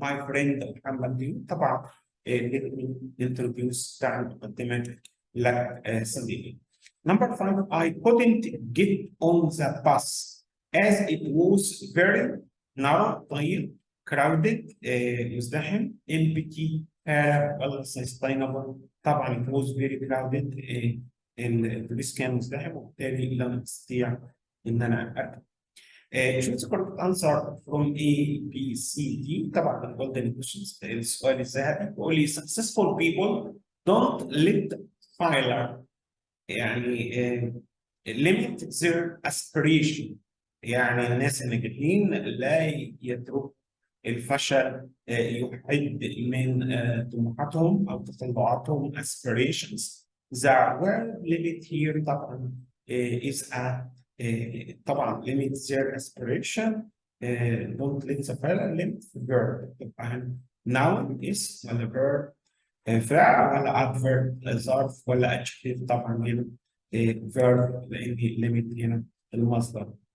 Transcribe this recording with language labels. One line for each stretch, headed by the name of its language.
English: my friend محمد
Arabic: طبعا
English: let me introduce
Arabic: تعني مقدمة لك صديقي.
English: Number 5, I couldn't get on the bus as it was very narrow ضيق، crowded مزدحم، empty ولا sustainable.
Arabic: طبعا
English: it was very crowded
Arabic: الاتوبيس كان مزدحم وبالتالي لم استطيع ان انا اركب.
English: choose the correct answer from A, B, C, D.
Arabic: طبعا الجولدن كويشنز السؤال الذهبي بيقول لي
English: successful people don't let failure
Arabic: يعني
English: limit their aspiration.
Arabic: يعني الناس الناجحين لا يترك الفشل يحد من طموحاتهم أو تطلعاتهم aspirations.
English: The word limit here طبعا is a طبعا limit their aspiration. don't let the failure limit the verb.
Arabic: طبعا
English: noun is
Arabic: ولا verb فعل ولا adverb ظرف ولا adjective. طبعا هنا verb لأن limit هنا المصدر.